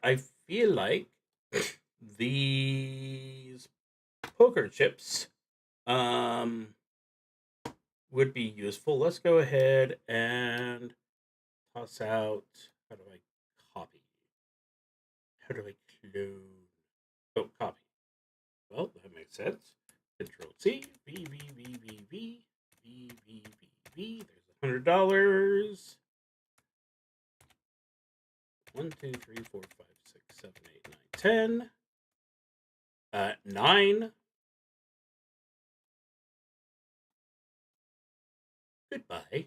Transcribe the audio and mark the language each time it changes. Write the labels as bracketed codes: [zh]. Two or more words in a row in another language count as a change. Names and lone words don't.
[en] I feel like these poker chips would be useful. Let's go ahead and toss out. How do I copy? How do I clone? Oh, copy. Well, that makes sense. Control C, V, V, V, V, V, V, V, V, V. There's $100. 1, 2, 3, 4, 5, 6, 7, 8, 9, 10. 9. Goodbye.